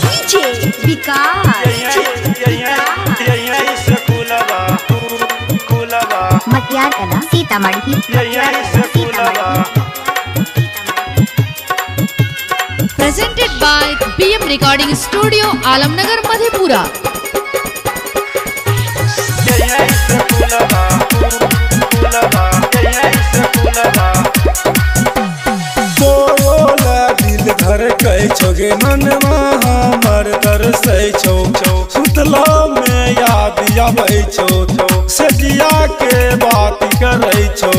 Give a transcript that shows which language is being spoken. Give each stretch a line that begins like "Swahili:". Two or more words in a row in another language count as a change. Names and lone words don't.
English: सीतामढ़ी Presented by PM Recording Studio, Alamnagar, Madhepura.
Angika: दिल धर कई छोगे मनवा हमर तरसै छौ सुतला में याद आबै छौ सजिया के बात करै छौ